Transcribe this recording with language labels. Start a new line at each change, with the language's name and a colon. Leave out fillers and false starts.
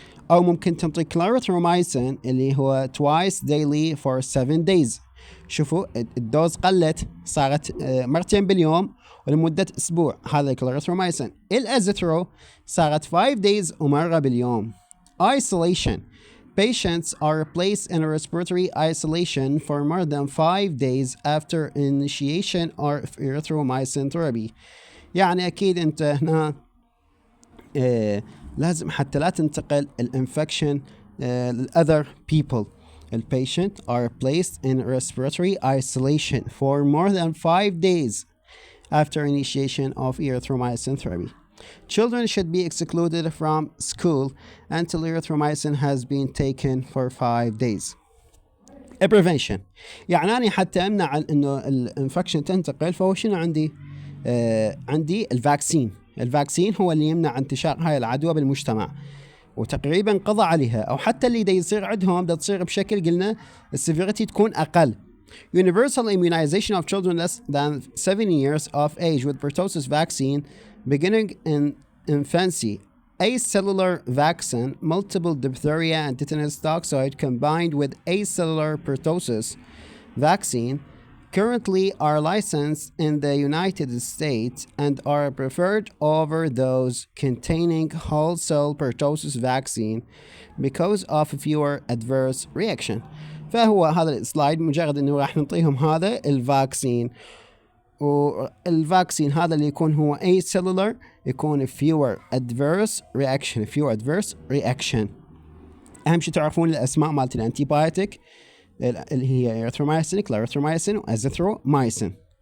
Arabic: أو ممكن تنطي كلاريثرومايسين اللي هو
English: twice daily for 7 days.
Arabic: شوفوا الدوز قلت، صارت مرتين باليوم ولمدة أسبوع، هذا الكلاريثرومايسين. الأزيثرو صارت 5 days ومرة باليوم.
English: Isolation. Patients are placed in a respiratory isolation for more than 5 days after initiation of erythromycin therapy.
Arabic: يعني أكيد أنت هنا لازم حتى لا تنتقل الانفكشن
English: other people. The patient are placed in respiratory isolation for more than 5 days after initiation of erythromycin therapy. Children should be excluded from school until erythromycin has been taken for 5 days. Prevention.
Arabic: يعني أنا حتى أمنع إنه الانفكشن تنتقل، فهو شنو عندي؟ عندي الفاكسين هو اللي يمنع انتشار هاي العدوى بالمجتمع، وتقريبا قضى عليها. أو حتى اللي دا يصير عندهم دا تصير بشكل قلنا السيفيريتي تكون أقل.
English: Universal immunization of children less than 7 years of age with pertussis vaccine beginning in infancy. Acellular vaccine, multiple diphtheria and tetanus toxoid combined with acellular pertussis vaccine currently are licensed in the United States and are preferred over those containing whole cell pertussis vaccine because of fewer adverse reaction.
Arabic: فهو هذا السلايد مجرد انه راح نعطيهم هذا الفاكسين، والفاكسين هذا اللي يكون هو acellular يكون
English: fewer adverse reaction.
Arabic: اهم شيء تعرفون الاسماء مالت الانتي بايوتيك اللي هي اريثرومايسين، كلاريثرومايسين، وازيثرومايسين.